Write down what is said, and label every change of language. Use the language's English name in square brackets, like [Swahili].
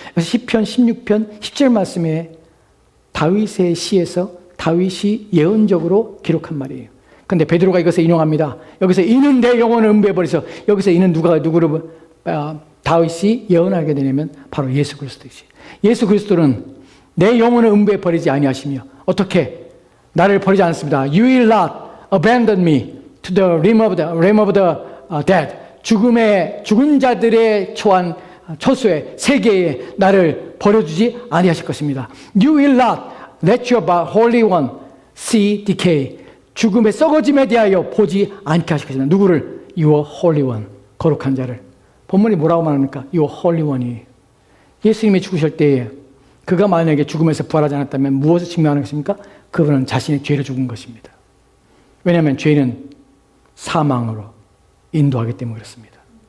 [Korean] 그래서 시편 16편 10절 말씀에 다윗의 시에서 다윗이 예언적으로 기록한 말이에요. 그런데 베드로가 이것을 인용합니다. 여기서 이는 내 영혼을 음부에 버리서, 여기서 이는 누구를 다윗이 예언하게 되냐면 바로 예수 그리스도이지. 예수 그리스도는 내 영혼을 음부에 버리지 아니하시며, 어떻게? 나를 버리지 않습니다. [English] You will not abandon me to the realm of the dead. [Korean] 죽은 자들의 초소의 세계에 나를 버려주지 아니하실 것입니다. [English] You will not let your holy one see decay. [Korean] 죽음의 썩어짐에 대하여 보지 않게 하실 것입니다. 누구를? [English] Your holy one, [Korean] 거룩한 자를. 본문이 뭐라고 말합니까? [English] Your holy one이. [Korean] 예수님이 죽으실 때에 그가 만약에 죽음에서 부활하지 않았다면 무엇을 증명하는 것입니까? 그분은 자신의 죄를 죽은 것입니다. 왜냐하면 죄는 사망으로 인도하기 때문에 그렇습니다.